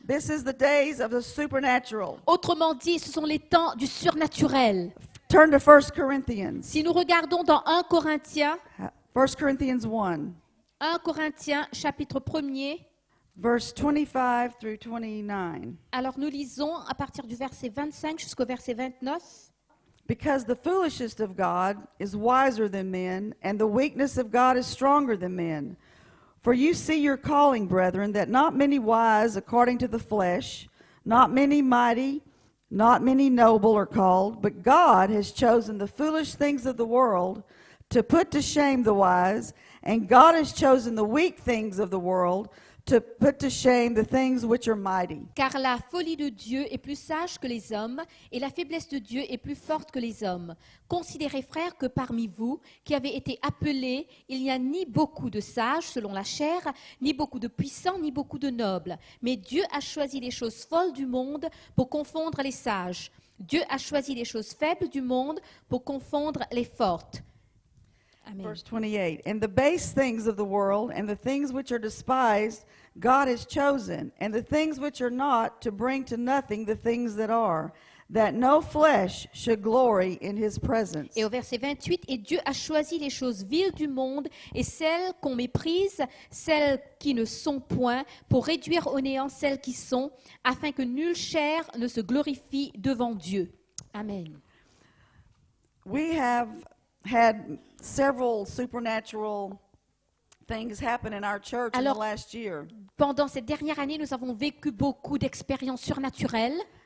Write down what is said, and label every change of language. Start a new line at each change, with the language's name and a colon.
English: This is the days of the supernatural.
French: Autrement dit, ce sont les temps du surnaturel.
English: Turn to 1 Corinthians.
French: Si nous regardons dans 1 Corinthiens,
English: 1 Corinthians 1,
French: 1 Corinthiens chapitre 1er,
English: verse 25 through 29.
French: alors nous lisons à partir du verset 25 jusqu'au verset 29.
English: Because the foolishness of God is wiser than men, and the weakness of God is stronger than men. For you see your calling, brethren, that not many wise according to the flesh, not many mighty, not many noble are called, but God has chosen the foolish things of the world to put to shame the wise, and God has chosen the weak things of the world to put to shame the things which are mighty.
French: Car la folie de Dieu est plus sage que les hommes, et la faiblesse de Dieu est plus forte que les hommes. Considérez, frères, que parmi vous, qui avez été appelés, il n'y a ni beaucoup de sages selon la chair, ni beaucoup de puissants, ni beaucoup de nobles. Mais Dieu a choisi les choses folles du monde pour confondre les sages. Dieu a choisi les choses faibles du monde pour confondre les fortes. Amen.
English: Verse 28, and the base things of the world and the things which are despised, God has chosen, and the things which are not, to bring to nothing the things that are, that no flesh should glory in his presence.
French: Et au verset 28, et Dieu a choisi les choses viles du monde et celles qu'on méprise, celles qui ne sont point, pour réduire au néant celles qui sont, afin que nulle chair ne se glorifie devant Dieu. Amen.
English: We have had several supernatural things happen in our church in the
French: Alors-
English: last year.
French: Pendant cette dernière année, nous avons vécu beaucoup d'expériences surnaturelles.